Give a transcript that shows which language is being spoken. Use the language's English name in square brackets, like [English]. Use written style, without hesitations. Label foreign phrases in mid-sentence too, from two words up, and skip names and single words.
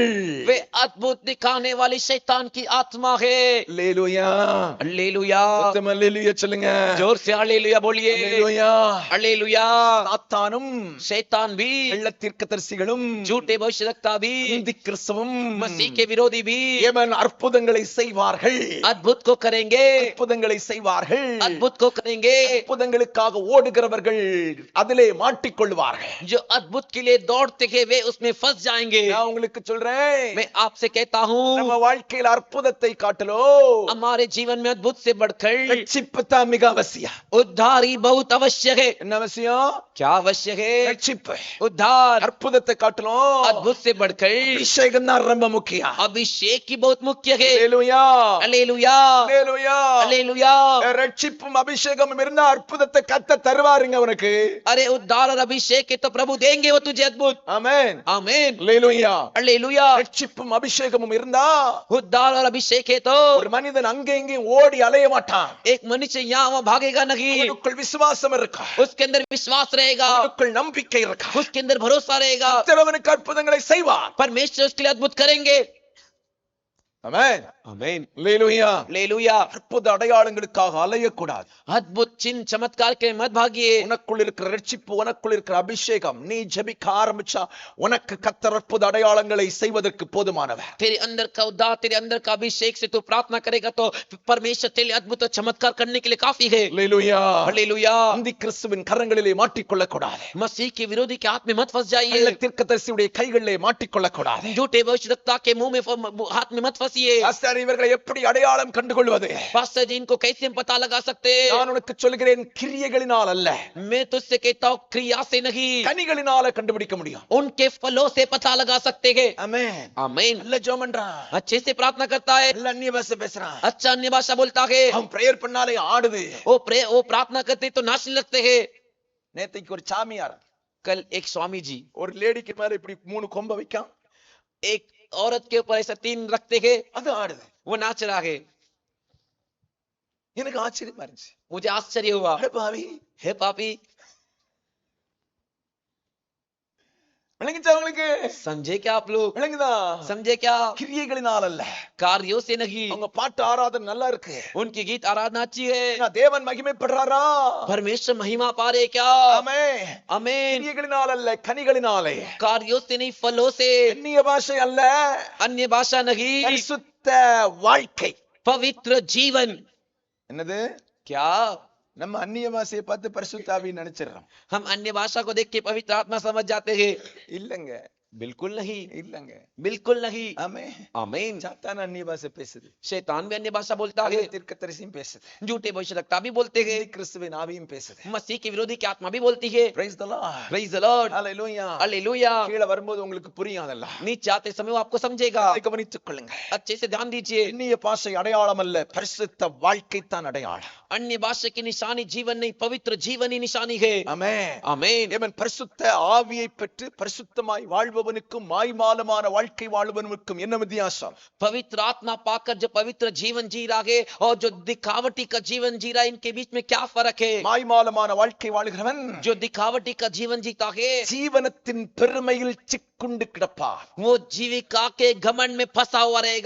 [Hindi] वे अद्भुत दिखाने वाली शैतान की आत्मा है। [Tamil] அல்லேலூயா. [Hindi] हालेलुया। [Tamil] சத்தமா அல்லேலூயா சொல்லுங்க. [Hindi] जोर से हालेलुया बोलिए। [Tamil] அல்லேலூயா. [Hindi] हालेलुया। [Tamil] சாத்தானும் [Hindi] शैतान भी, [Tamil] கள்ளத்தீர்க்கதரிசிகளும் [Hindi] झूठे भविष्यद्वक्ता भी, [Tamil] அந்தி கிறிஸ்துவும் [Hindi] मसीह के विरोधी भी [Tamil] ஏமன் அற்புதங்களை செய்வார்கள். [Hindi] अद्भुत को करेंगे, [Tamil] அற்புதங்களை செய்வார்கள். [Hindi] अद्भुत को करेंगे। [Tamil] அற்புதங்களுக்காக ஓடுகிறவர்கள் அதிலே மாட்டிக்கொள்வார்கள். [Hindi] जो अद्भुत के लिए दौड़ते हैं वे उसमें फंस जाएंगे। [Tamil] நான் உங்களுக்கு சொல்றேன், [Hindi] मैं आपसे कहता हूँ, [Tamil] நம்ம வாழ்க்கையில அற்புதத்தை காட்டலோ [Hindi] हमारे जीवन में अद्भुत से बढ़कर [Tamil] ரட்சிப்பு தான் மிக அவசியம். [Hindi] उद्धार ही बहुत आवश्यक है। [Tamil] என்ன அவசியம்? [Hindi] क्या आवश्यक है? [Tamil] ரட்சிப்பு. [Hindi] उद्धार। [Tamil] அற்புதத்தை காட்டலும் [Hindi] अद्भुत से बढ़कर [Tamil] அபிஷேகம் தான் ரொம்ப முக்கியம். [Hindi] अभिषेक ही बहुत मुख्य है। [Tamil] அல்லேலூயா. [Hindi] हालेलुया। [Tamil] அல்லேலூயா. [Hindi] हालेलुया। [Tamil] ரட்சிப்பும் அபிஷேகமும் இருந்தா அற்புதத்தை கத்த தருவாருங்க உனக்கு. [Hindi] अरे उद्धार और अभिषेक है तो प्रभु देंगे वो तुझे अद्भुत। [Tamil] ஆமென். [Hindi] आमीन। [Tamil] அல்லேலூயா. [Hindi] हालेलुया। [Tamil] ரட்சிப்பும் அபிஷேகமும் இருந்தா [Hindi] उद्धार और अभिषेक है तो [Tamil] ஒரு மனிதன் அங்கே இங்கே ஓடி அலைய மாட்டான். [Hindi] एक मनुष्य यहाँ वहाँ भागेगा नहीं, [Tamil] அவனுக்குள் விசுவாசம் இருக்கா, [Hindi] उसके अंदर विश्वास रहेगा, [Tamil] அவனுக்குள் நம்பிக்கை இருக்கா, [Hindi] उसके अंदर भरोसा रहेगा। [Tamil] அவனுக்கு அற்புதங்களை செய்வார். [Hindi] परमेश्वर उसके लिए अद्भुत करेंगे। [Tamil] ஆமென். [Hindi] आमीन। [Tamil] அல்லேலூயா. [Hindi] हालेलुया। [Tamil] அற்புத அடையாளங்களுக்காக அலையக்கூடாது. [Hindi] अद्भुत चिन्ह चमत्कार के मत भागिए। [Tamil] உனக்குள் இருக்கிற ரட்சிப்பு, உனக்குள் இருக்கிற அபிஷேகம், நீ ஜெபிக்க ஆரம்பிச்சா உனக்கு கர்த்தர் அற்புத அடையாளங்களை செய்வதற்கு போதுமானவர். [Hindi] तेरे अंदर का उद्धार, तेरे अंदर का अभिषेक से तू प्रार्थना करेगा तो परमेश्वर तेरे लिए अद्भुत और चमत्कार करने के लिए काफी है। [Tamil] அல்லேலூயா. [Hindi] हालेलुया। [Tamil] அந்தி கிறிஸ்துவின் கரங்களிலே மாட்டிக்கொள்ள கூடாது. [Hindi] मसीह के विरोधी के हाथ में मत फंस जाइए। [Tamil] தீர்க்கதரிசியுடைய கைகளிலே மாட்டிக்கொள்ள கூடாது. [Hindi] झूठे भविष्यद्वक्ता के मुंह में हाथ में मत फंसिए। [Tamil] பாஸ்டர், இவர்களை எப்படி அடையாளம் கண்டுகொள்வது? [Hindi] पास्टर जी इनको कैसे हम पता लगा सकते? [Tamil] நான் உனக்கு சொல்கிறேன், கிரியைகளினால் அல்ல, [Hindi] मैं तुझसे कहता हूँ क्रिया से नहीं, [Tamil] கனிகளினால கண்டுபிடிக்க முடியும். [Hindi] उनके फलों से पता लगा सकते हैं। [Tamil] ஆமென். [Hindi] आमीन। [Tamil] நல்ல ஜெபம் பண்றான், [Hindi] अच्छे से प्रार्थना करता है, [Tamil] நல்ல அந்நிய பாஷை பேசுறான், [Hindi] अच्छा अन्य भाषा बोलता है, [Tamil] அவன் பிரேயர் பண்ணாலே ஆடுது. [Hindi] वो प्रार्थना करते तो नाचने लगते हैं। [Tamil] நேத்தைக்கு ஒரு சாமியார் [Hindi] कल एक स्वामी जी [Tamil] ஒரு லேடிக்கு மேல இப்படி 3 கொம்ப வைக்கான், [Hindi] एक औरत के ऊपर ऐसा 3 रखते हैं, [Tamil] அது ஆடுது. [Hindi] वो नाच रहा है। [Tamil] எனக்கு ஆச்சரியமா இருந்துச்சு. [Hindi] मुझे आश्चर्य हुआ, [Tamil] அட பாவி, [Hindi] हे पापी, [Tamil] விளங்கிச்சா உங்களுக்கு? [Hindi] समझे क्या आप लोग? [Tamil] விளங்குதா? [Hindi] समझे क्या? [Tamil] கிரியைகளினால் அல்ல. [Hindi] कार्यों से नहीं। [Tamil] அவங்க பாட்டு ஆராதனை நல்லா இருக்கு. [Hindi] उनकी गीत आराधना अच्छी है। [Tamil] ஏன்னா தேவன் மகிமைப்படுறாரா? [Hindi] परमेश्वर महिमा पा रहे क्या? [Tamil] ஆமென். [Hindi] आमीन। [Tamil] கிரியைகளினால் அல்ல, கனிகளினாலே. [Hindi] कार्यों से नहीं, फलों से। [Tamil] அந்நிய பாஷை அல்ல, [Hindi] अन्य भाषा नहीं, [Tamil] பரிசுத்த வாழ்க்கை. [Hindi] पवित्र जीवन। [Tamil] என்னது? [Hindi] क्या [Tamil] நம்ம அந்நிய பாஷையை பார்த்து பரிசுத்த ஆவின்னு நினைச்சிடறோம். [Hindi] हम अन्य भाषा को देख के पवित्र आत्मा समझ जाते हैं? [Tamil] இல்லங்க, [Hindi] बिल्कुल नहीं, [Tamil] இல்லங்க. [Hindi] बिल्कुल नहीं। [Tamil] ஆமென். [Hindi] आमीन। [Tamil] சாத்தான் அந்நிய பாஷை பேசுது, [Hindi] शैतान भी अन्य भाषा बोलता है, [Tamil] தீர்க்கதரிசியும் பேசுது, [Hindi] झूठे भविष्यवक्ता भी बोलते हैं, [Tamil] கிறிஸ்துவின் ஆவியும் பேசுது. [Hindi] मसीह के विरोधी की आत्मा भी बोलती है। [English] Praise the Lord. Praise the Lord. Hallelujah. [Hindi] हालेलुया। [Tamil] கீழே வரும்போது உங்களுக்கு புரியும் அதெல்லாம். [Hindi] नीचे आते समय वो आपको समझेगा। [Tamil] அதை கவனித்துக் கொள்ளுங்க. [Hindi] अच्छे से ध्यान दीजिए। [Tamil] அந்நிய பாஷை அடையாளம் அல்ல, பரிசுத்த வாழ்க்கை தான் அடையாளம். [Hindi] अन्य भाषा की निशानी जीवन नहीं, पवित्र जीवन ही निशानी है। [Tamil] ஆமென். [Hindi] आमीन। [Tamil] தேவன் பரிசுத்த ஆவியை பெற்று பரிசுத்தமாய் வாழ்பவனுக்கும் மாய்மாலமான வாழ்க்கை வாழ்பவனுக்கும் என்ன வித்தியாசம்? [Hindi] पवित्र आत्मा पाकर जो पवित्र जीवन जी रहा है और जो दिखावटी का जीवन जी रहा है, इनके बीच में क्या फर्क है? [Tamil] மாய்மாலமான வாழ்க்கை வாழ்கிறவன் [Hindi] जो दिखावटी का जीवन जीता है [Tamil] ஜீவனத்தின் பெருமையில் சிக்குண்டு கிடப்பார். [Hindi] वो जीविका के घमंड में फंसा हुआ रहेगा।